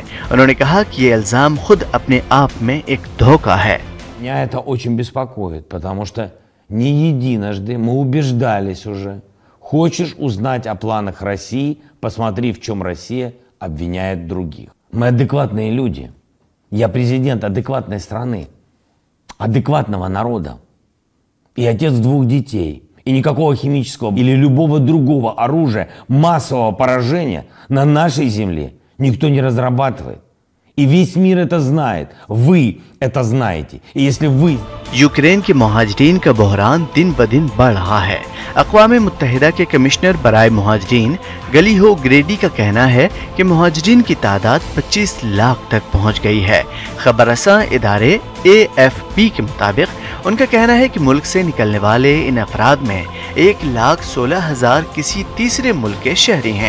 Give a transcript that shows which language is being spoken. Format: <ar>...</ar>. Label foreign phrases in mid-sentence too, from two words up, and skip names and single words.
<ur>انہوں نے کہا کہ یہ الزام خود اپنے آپ میں ایک دھوکا ہے.</ur> <ru>Меня это очень беспокоит, потому что не единожды мы убеждались уже. Хочешь узнать о планах России, посмотри, в чем Россия обвиняет других. Мы адекватные люди. Я президент адекватной страны, адекватного народа. И отец 2 детей. И никакого химического или любого другого оружия массового поражения на нашей земле никто не разрабатывает. И весь мир это знает. Вы это знаете. И если вы...</ru> <ur>یوکرین کے مہاجرین کا بحران دن بہ دن بڑھ رہا ہے. اقوام متحدہ کے کمشنر برائے مہاجرین گلیہو گریڈی کا کہنا ہے کہ مہاجرین کی تعداد 25 لاکھ تک پہنچ گئی ہے. خبررساں ادارے AFP کے مطابق ان کا کہنا ہے کہ ملک سے نکلنے والے ان افراد میں 1,16,000 کسی تیسرے ملک کے شہری ہیں.</ur>